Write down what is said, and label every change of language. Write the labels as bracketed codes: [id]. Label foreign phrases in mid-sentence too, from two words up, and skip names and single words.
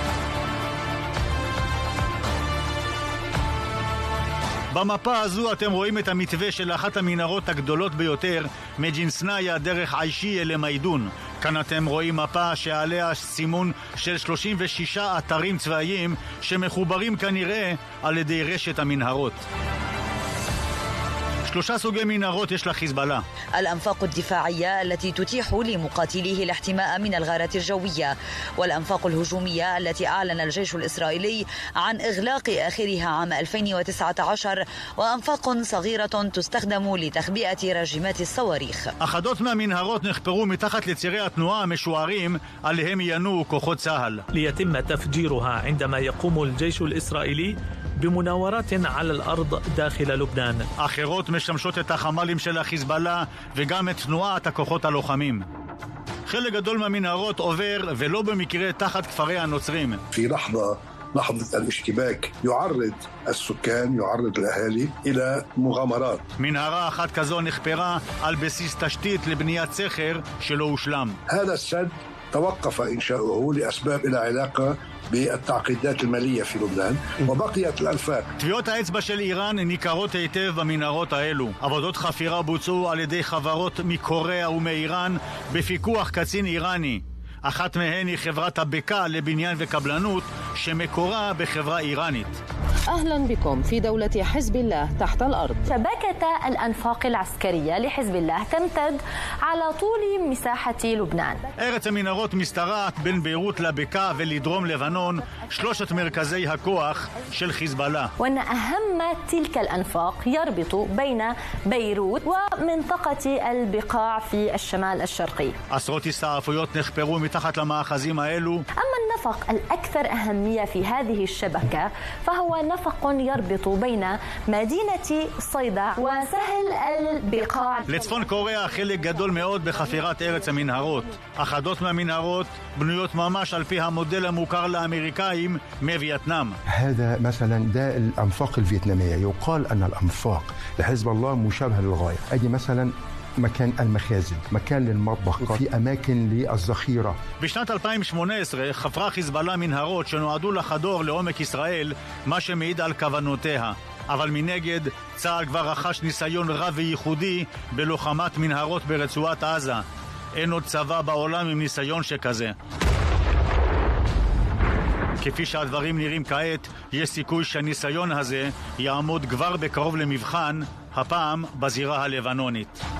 [he] במפה הזו אתם רואים את המתווה של אחת המנהרות הגדולות ביותר מג'ינסנאיה דרך עיישיה למיידון. כאן אתם רואים מפה שעליה סימון של 36 אתרים צבאיים שמחוברים כנראה על ידי רשת המנהרות. 3 סוגי מנהרות יש לחיזבאללה. [ar] الأنفاق الدفاعية التي تتيح لمقاتليه الاحتماء من الغارات الجوية، والأنفاق الهجومية التي أعلن الجيش الإسرائيلي عن إغلاق آخرها عام 2019، وأنفاق صغيرة تستخدم لتخبئة راجمات الصواريخ. [he] אחדות מהמנהרות נחפרו מתחת לצירי התנועה המשוערים עליהם ינועו כוחות צה"ל. [ar] ليتم تفجيرها عندما يقوم الجيش الإسرائيلي بمناورات على الأرض داخل لبنان. [he] אחרות משמשות את החמ"לים של החיזבאללה וגם את תנועת הכוחות הלוחמים. חלק גדול מהמנהרות עובר ולא במקרה תחת כפרי הנוצרים. [ar] في لحظة الاشتباك يعرض السكان يعرض الأهالي إلى مغامرات. [he] מנהרה אחת כזו נחפרה על בסיס תשתית לבניית סכר שלא הושלם. [ar] هذا السد توقف إنشاؤه لأسباب إلى علاقة بالتعقيدات المالية في لبنان وبقيت الأنفاق. [he] טביעות האצבע של איראן ניכרות היטב במנהרות האלו. עבודות חפירה בוצעו על ידי חברות מקוריאה ומאיראן בפיקוח קצין איראני. אחת מהן היא חברת הבקעה לבניין וקבלנות שמקורה בחברה איראנית. [ar] أهلا بكم في دولة حزب الله تحت الأرض. شبكة الأنفاق العسكرية لحزب الله تمتد على طول مساحة لبنان. [he] ארץ המנהרות משתרעת בין ביירות לבקעה ולדרום לבנון, 3 מרכזי הכוח של חיזבאללה. [ar] وأن أهم تلك الأنفاق يربط بين بيروت ومنطقة البقاع في الشمال الشرقي. [he] עשרות הסתעפויות נחפרו מתחת למאחזים האלו. [ar] أما النفق الأكثر أهمية في هذه الشبكة فهو نفق يربط بين مدينة صيدا وسهل البقاع. [he] לצפון קוריאה חלק גדול מאוד בחפירת ארץ המנהרות. אחדות מהמנהרות בנויות ממש על פי המודל המוכר לאמריקאים מווייטנאם. [ar] هذا مثلا ده الأنفاق الفيتنامية. يقال أن الأنفاق لحزب الله مشابهة للغاية. أدي مثلا مكان المخازن، مكان للمطبخ، في أماكن للذخيرة. [he] בשנת 2018 חפרה חיזבאללה מנהרות שנועדו לחדור לעומק ישראל, מה שמעיד על כוונותיה. אבל מנגד, צה"ל כבר רכש ניסיון רב וייחודי בלוחמת מנהרות ברצועת עזה. אין עוד צבא בעולם עם ניסיון שכזה. כפי שהדברים נראים כעת, יש סיכוי שהניסיון הזה יעמוד כבר בקרוב למבחן, הפעם בזירה הלבנונית.